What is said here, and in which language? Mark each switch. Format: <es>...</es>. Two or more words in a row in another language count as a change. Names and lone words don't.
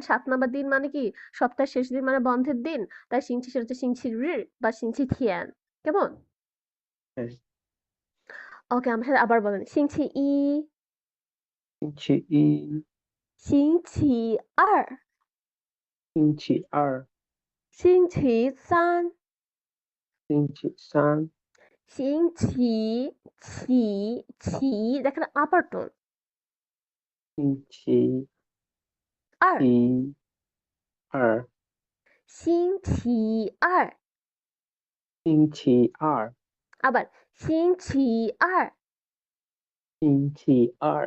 <bn>৭ নাম্বার দিন মানে কি? সপ্তাহের শেষ দিন মানে বন্ধের দিন। তাই সিংচি সেটা হচ্ছে সিংচি বা</bn> <zh>星期天.</zh> <bn>কেমন? হ্যাঁ। ওকে, আমার সাথে আবার বলেন।</bn> <zh>星期一, 星期一. 星期二, 星期二. 星期三, 星期三，星期起 দেখেন</zh> <en>upper tone</en> <zh>星期二一、二，星期二星期二，</zh> <bn>আবার星期二</bn> <zh>星期二，</zh>